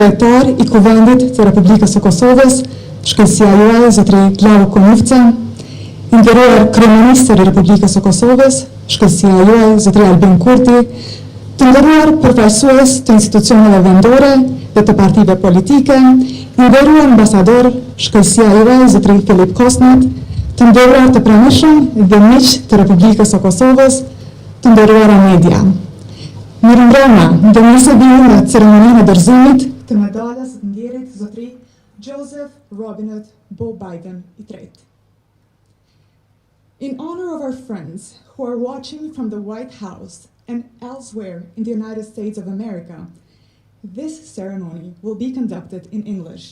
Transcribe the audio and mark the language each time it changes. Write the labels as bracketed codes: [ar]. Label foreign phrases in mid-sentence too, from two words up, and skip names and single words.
[sq] Kryetar I Kuvendit të Republikës së Kosovës, shkëlqësia juaj zotëri Klau Konivca, I nderuar kryeministër I Republikës së Kosovës, shkëlqësia juaj zotëri Albin Kurti, të nderuar përfaqësues të institucioneve vendore dhe të partive politike, I nderuar ambasador, shkëlqësia juaj zotëri Filip Kosnat, të nderuar të pranishëm dhe miq të Republikës së Kosovës, të nderuara media. Mirëmbrëma, dhe mirë se vini në ceremoninë e dorëzimit të medaljes të ndjerit zotëri Joseph Robinette Beau Biden III. [en] In honor of our friends who are watching from the White House and elsewhere in the United States of America, this ceremony will be conducted in English.